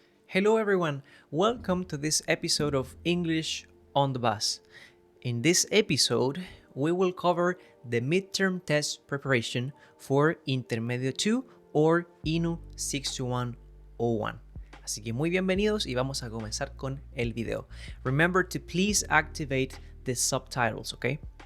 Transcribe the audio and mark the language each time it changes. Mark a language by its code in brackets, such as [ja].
[en] Hello everyone, welcome to this episode of English on the Bus. In this episode, we will cover the midterm test preparation for Intermedio 2 or INU 62101. [es] Así que muy bienvenidos y vamos a comenzar con el video. [en] Remember to please activate the subtitles, okay?